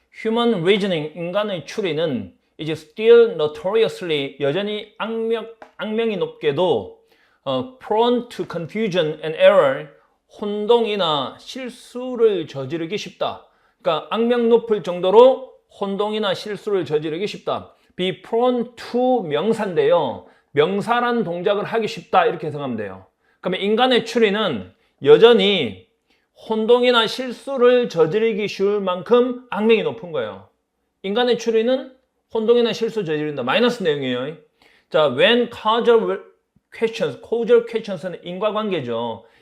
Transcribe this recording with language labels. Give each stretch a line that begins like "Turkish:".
English: human reasoning,
Korean: 인간의 추리는 이제
English: still notoriously,
Korean: 여전히 악명이 높게도
English: prone to confusion and error,
Korean: 혼동이나 실수를 저지르기 쉽다. 그러니까 악명 높을 정도로 혼동이나 실수를 저지르기 쉽다.
English: be prone to
Korean: 명사인데요. 명사란 동작을 하기 쉽다 이렇게 해석하면 돼요. 그러면 인간의 추리는 여전히 혼동이나 실수를 저지르기 쉬울 만큼 악명이 높은 거예요. 인간의 추리는 혼동이나 실수 저지른다. 마이너스 내용이에요. 자,
English: when causal questions
Korean: 는 인과관계죠.